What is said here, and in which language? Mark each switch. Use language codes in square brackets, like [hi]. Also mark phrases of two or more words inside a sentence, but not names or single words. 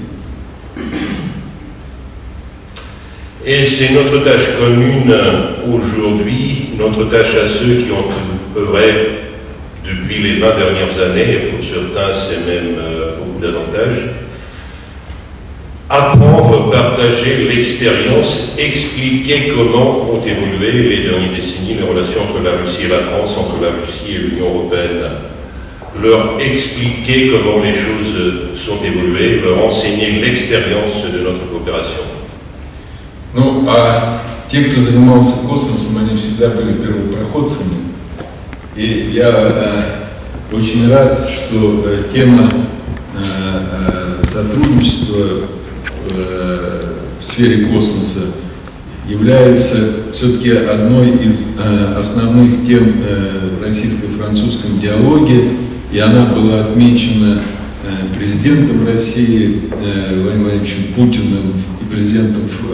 [fr] Et c'est notre tâche commune aujourd'hui, notre tâche à ceux qui ont œuvré depuis les 20 dernières années, et pour certains c'est même beaucoup davantage, apprendre, partager l'expérience, expliquer comment ont évolué les dernières décennies les relations entre la Russie et la France, entre la Russie et l'Union européenne. leur expliquer comment les choses sont évoluées, leur enseigner l'expérience de notre coopération. [ru] Ну, а те, кто занимался космосом, они всегда были первопроходцами. И я очень рад, что тема сотрудничества в сфере космоса является все-таки одной из основных тем в российско-французском диалоге, и она была отмечена президентом России Владимиром Владимировичем Путиным и президентом